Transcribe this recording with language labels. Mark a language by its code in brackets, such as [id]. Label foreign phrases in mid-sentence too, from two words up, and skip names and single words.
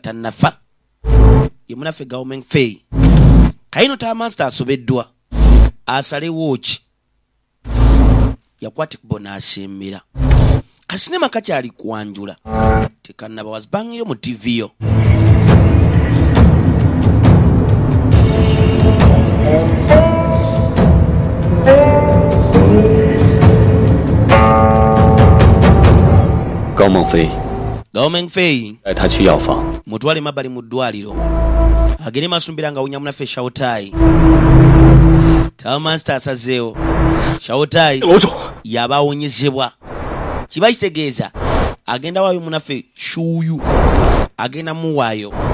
[lg] tannafa ye munaffe Government Fay kayino Master asobeddwa asalewo ki yakwate kubo n'asembera kasinema kakyali kwanjula tekannaba wazibangeyo mu TV yo Government Fay [zh] 带他去药房 [lg] mutwale mabbali mu ddwaliro agende maaso n'obeera ng'awunya munaffe Shawtai Master asazeewo Shawtai yaba awonyezebwa kiba kitegeeza agenda waayo munaffe Shuyu agenda muwaayo